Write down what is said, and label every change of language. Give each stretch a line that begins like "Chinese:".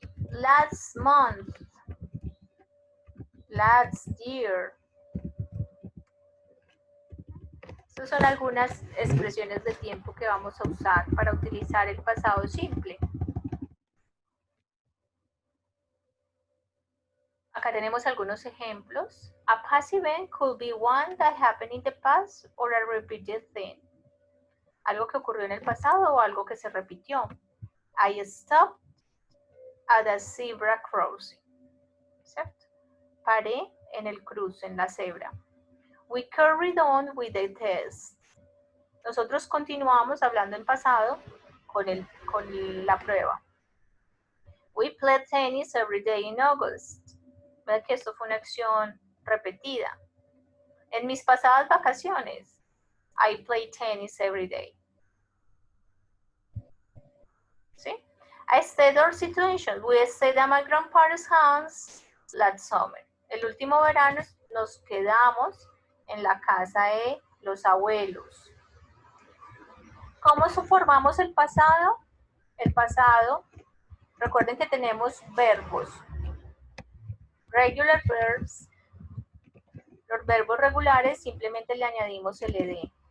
English: Last month, last year.
Spanish: Estas son algunas expresiones de tiempo que vamos a usar para utilizar el pasado simple. Acá tenemos algunos ejemplos.
English: A past event could be one that happened in the past or a repeated thing.
Spanish: Algo que ocurrió en el pasado o algo que se repitió.
English: I stopped at a zebra crossing.
Spanish: ¿Cierto? Paré en el cruce, en la cebra.
English: We carried on with the test.
Spanish: Nosotros continuamos hablando en pasado con la prueba.
English: We played tennis every day in August.
Spanish: ¿Ven que esto fue una acción repetida? En mis pasadas vacaciones,
English: I played tennis every day. ¿Sí? I stayed our situation. We stayed at my grandparents' house last summer.
Spanish: El último verano nos quedamos en la casa de los abuelos. ¿Cómo formamos el pasado? El pasado, recuerden que tenemos verbos.
English: Regular verbs.
Spanish: Los verbos regulares simplemente le añadimos el ed.